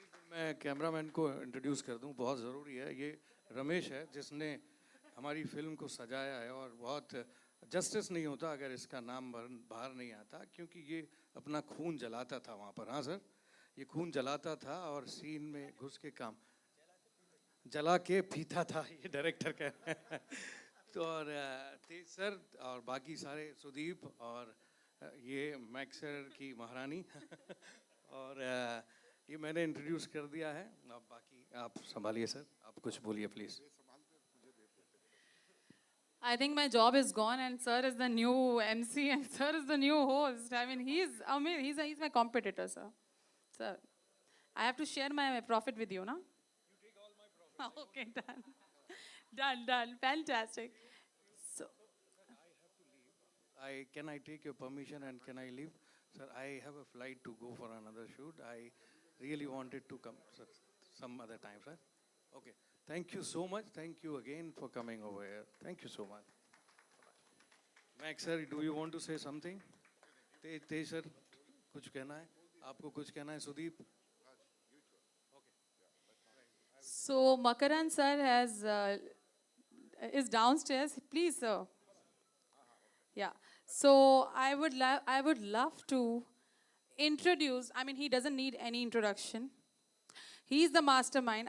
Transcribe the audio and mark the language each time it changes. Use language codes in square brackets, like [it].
[hi] मैं कैमरामैन को इंट्रोड्यूस कर दूं, बहुत ज़रूरी है. ये रमेश है जिसने हमारी फिल्म को सजाया है और बहुत जस्टिस नहीं होता अगर इसका नाम बाहर नहीं आता, क्योंकि ये अपना खून जलाता था वहाँ पर. हाँ सर, ये खून जलाता था और सीन में घुस के काम जला के पीता था, ये डायरेक्टर का. तो और तेज सर और बाकी सारे, सुदीप और ये मैक्सर की महारानी और ये मैंने इंट्रोड्यूस कर दिया है. अब बाकी आप संभालिए सर, आप कुछ बोलिए please. [en] I think my job is gone, and sir is the new MC, and sir is the new host. I mean, he's amazing. He's my competitor, sir. Sir, I have to share my profit with you, no? You take all my profit. Okay, done. Done. Fantastic. So, Can I take your permission and can I leave? Sir, I have a flight to go for another shoot. I really wanted to come, sir, some other time, sir. Okay. Thank you so much. Thank you again for coming over here. Thank you so much. Max sir, do you want to say something? [hi] Tej sir, कुछ कहना है? आपको कुछ कहना है, Sudeep? [en] so Makaran sir is downstairs. Please, sir. Yeah. So I would love to introduce. I mean, he doesn't need any introduction. He's the mastermind.